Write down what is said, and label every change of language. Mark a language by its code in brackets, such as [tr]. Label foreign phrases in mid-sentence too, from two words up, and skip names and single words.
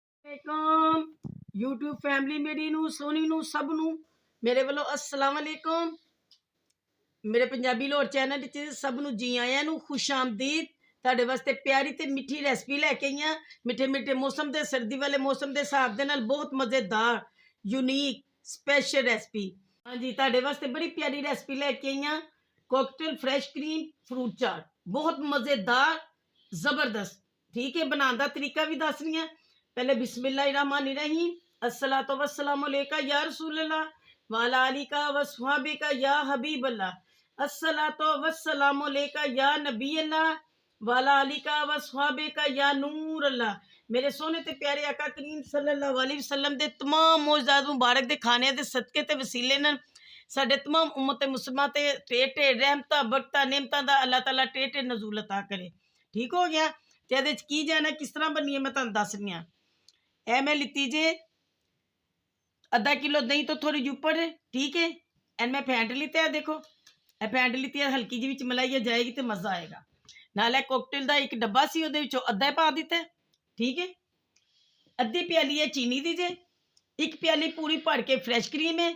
[pa] والیکم [en] YouTube family [pa] میری نوں سونی نوں سب نوں میرے والوں [ar] السلام عليكم. [pa] میرے پنجابی لاہور چینل چ سب نوں جی آیاں نوں خوش آمدید. تہاڈے واسطے پیاری تے مٹھی ریسیپی لیکے آئی آں۔ مٹھے مٹھے موسم دے سردی والے موسم دے حساب دے نال بہت مزیدار [en] unique special recipe. [pa] ہاں جی، تہاڈے واسطے بڑی پیاری ریسیپی لیکے آئی آں. [en] cocktail fresh cream fruit [pa] چاٹ بہت مزیدار زبردست. ٹھیک ہے، بنانے کا طریقہ بھی دس رہی آں. [ar] पहले بسم الله الرحمن الرحيم الصلاة والسلام عليك يا رسول الله وعلى آلك وأصحابك يا حبيب الله الصلاة والسلام عليك يا نبي الله وعلى آلك وأصحابك يا نور الله. [pa] میرے سوہنے تے پیارے آقا کریم [ar] صلى الله عليه وسلم [pa] دے تمام موجودات مبارک دے کھانے دے صدقے تے وسیلے نال ساڈے تمام امت مسلمان تے ڈھیر ڈھیر رحمتاں برکتاں نعمتاں دا اللہ تعالیٰ ڈھیر ڈھیر نزول عطا کرے. [ur] ٹھیک ہو گیا. [pa] تے ایہدے چ کی جانا کس طرح بنی ہے میں تہانوں دس رہی آں. اے میں لتی جے ادھا کلو دہی تو تھوڑی اُپر. ٹھیک ہے، این میں پھینٹ لتا ہے۔ دیکھو اے پھینٹ لتی ہے، ہلکی جی وچ ملائی جائے گی تو مزہ آئے گا. نال کاکٹیل کا اک ڈبہ سی اوہدے وچوں ادھا پا دتا ہے. ٹھیک ہے، ادھی پیالی ہے چینی دی جے، اک پیالی پوری بھر کے [en] fresh cream [pa] ہے.